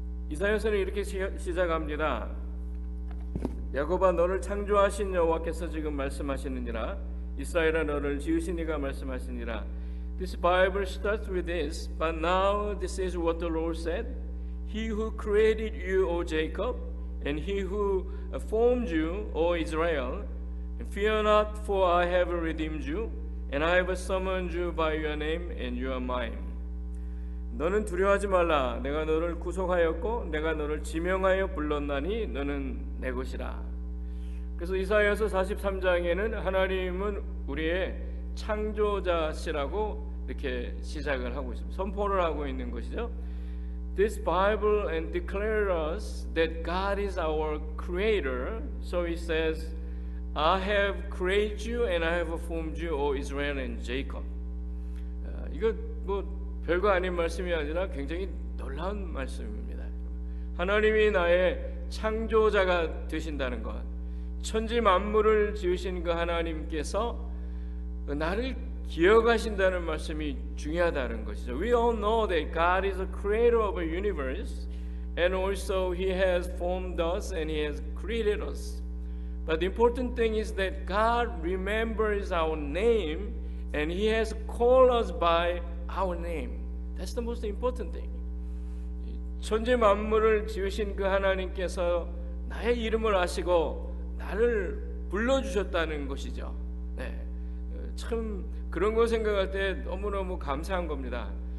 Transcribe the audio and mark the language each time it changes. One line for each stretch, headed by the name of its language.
Korean: 이사야서는 이렇게 시작합니다. 야곱아 너를 창조하신 여호와께서 지금 말씀하시느니라 이스라엘아 너를 지으신 이가 말씀하시니라.
English: This Bible starts with this, but now this is what the Lord said. He who created you, O Jacob, and he who formed you, O Israel, and fear not, for I have redeemed you, and I have summoned you by your name, and you are mine.
Korean: 너는 두려워하지 말라. 내가 너를 구속하였고 내가 너를 지명하여 불렀나니 너는 내 것이라. 그래서 이사야서 43장에는 하나님은 우리의 창조자시라고 이렇게 시작을 하고 있습니다. 선포를 하고 있는 것이죠.
English: This Bible and declare us that God is our creator. So it says, I have created you and I have formed you, O Israel and Jacob.
Korean: 이거 뭐 별거 아닌 말씀이 아니라 굉장히 놀라운 말씀입니다. 하나님이 나의 창조자가 되신다는 것, 천지 만물을 지으신 그 하나님께서 나를 기억하신다는 말씀이 중요하다는 것이죠.
English: We all know that God is the creator of a universe, and also He has formed us and He has created us. But the important thing is that God remembers our name and He has called us by our name. That's the most important thing.
Korean: 천지 만물을 지으신 그 하나님께서 나의 이름을 아시고 나를 불러주셨다는 것이죠. 네, 참 그런 거 생각할 때 너무너무 감사한 겁니다.